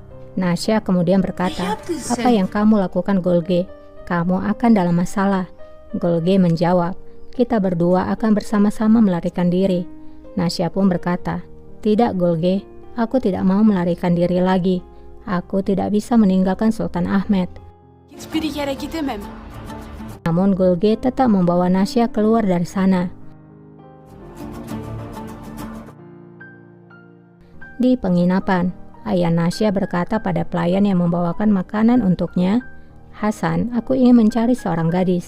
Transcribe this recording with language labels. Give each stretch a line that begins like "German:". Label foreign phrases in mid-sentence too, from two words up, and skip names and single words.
Indonesian: Nasya kemudian berkata, apa yang kamu lakukan Golge? Kamu akan dalam masalah. Golge menjawab, kita berdua akan bersama-sama melarikan diri. Nasya pun berkata, tidak Golge, aku tidak mau melarikan diri lagi. Aku tidak bisa meninggalkan Sultan Ahmed.
Turkish: Hiçbir yere gidemem.
Indonesian: Namun Golge tetap membawa Nasya keluar dari sana. Di penginapan, ayah Nasya berkata pada pelayan yang membawakan makanan untuknya, Hasan, aku ingin mencari seorang gadis.